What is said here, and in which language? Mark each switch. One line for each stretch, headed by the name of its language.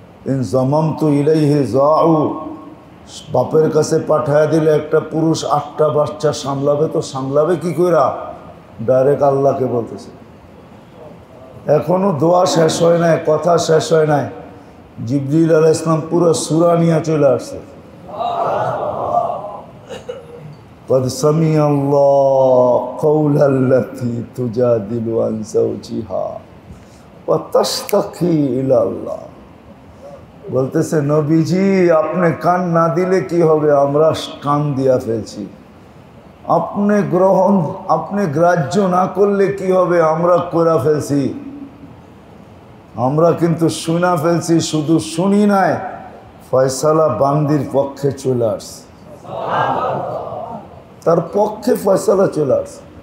Arabic: ইন জামামতু ইলাইহি
Bangla: যাও, বাপের কাছে পাঠায় দিলে একটা পুরুষ 8টা বাচ্চা সামলাবে, তো সামলাবে কি করে? ডাইরেক্ট আল্লাহকে বলতেছে। এখনো দোয়া শেষ হয় নাই, কথা শেষ হয় নাই, জিবরিল আলাইহিস সালাম পুরো সূরা নিয়ে চলে আসছে।
Arabic: قد سمع الله قول التي تجادل عن زوجها وتشتكي إلى الله।
Bangla: বলতেছে নবীজি আপনি কান না দিলে কি হবে, আমরা কান দিয়া ফেলছি। আপনি গ্রাহ্য না করলে কি হবে, আমরা করে ফেলছি। আমরা কিন্তু শুনা ফেলছি, শুধু শুনি নাই, ফয়সালা বান্দির পক্ষে চলে আসছে, তার পক্ষে ফয়সালা চলে আসছে।